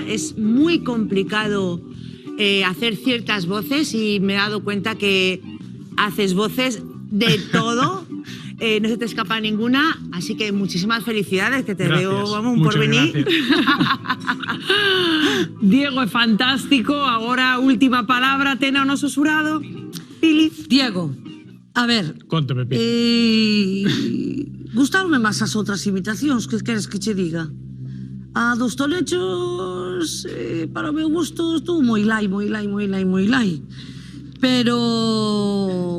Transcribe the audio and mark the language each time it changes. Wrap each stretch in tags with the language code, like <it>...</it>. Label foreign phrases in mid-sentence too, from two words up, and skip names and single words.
<es>Es muy complicado hacer ciertas voces y me he dado cuenta que haces voces de todo. No se te escapa ninguna, así que muchísimas felicidades, que te veo, vamos, un porvenir. Diego es fantástico. Ahora, última palabra,</es> <gl>Tena o noso Xurado. Pili. Diego, a ver. Conte-me, Pili. Gustaronme máis as outras imitacións, que queres que che diga? A dos tonechos, para o meu gusto, estuvo moi lai. Pero...</gl>